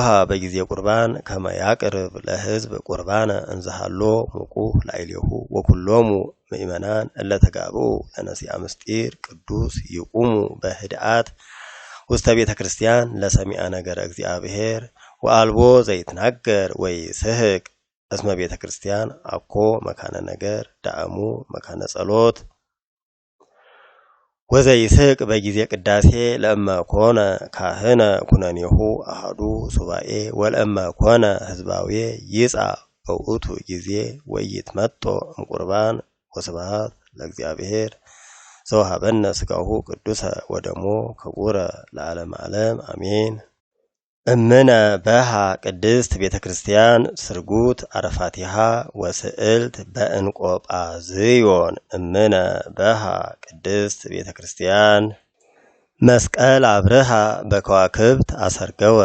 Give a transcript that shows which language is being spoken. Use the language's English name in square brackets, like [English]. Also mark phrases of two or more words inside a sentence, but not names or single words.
[Geez] በጊዜ ቁርባን ከመ ያቅርብ ለሕዝብ ቁርባነ እንዘሃሎ ሙቁህ ላዕሌሁ ወኩሎሙ ምእመናን እለ ተጋብኡ ለነሲአ ምስጢር ቅዱስ ይቁሙ በህድአት ውስተ ቤተ ክርስቲያን ለሰሚዐ ነገረ እግዚአብሔር ወአልቦ ዘይትናገር ወይስሕቅ እስመ ቤተ ክርስቲያን አኮ መካነ ነገር ዳእሙ መካነ ጸሎት ወዘይስሕቅ በጊዜ ቅዳሴ ለእመ ኮነ ካህነ ኩነኔሁ አሐዱ ሱባኤ ወለእመ ኮነ ህዝባዊ ይጻእ በውእቱ ጊዜ ወይትመጦ እምቁርባን ወስብሐት ለእግዚአብሔር ዘወሀበነ ሥጋሁ ቅዱሰ ወደሞ ክቡረ ለዓለመ ዓለም አሜን። እምነ በሃ ቅድስት ቤተ ክርስቲያን ስርጉት አረፋቲሃ ወስዕልት በእንቆጳዝዮን እምነ በሃ ቅድስት ቤተ ክርስቲያን መስቀል አብርሃ በከዋክብት አሰርገወ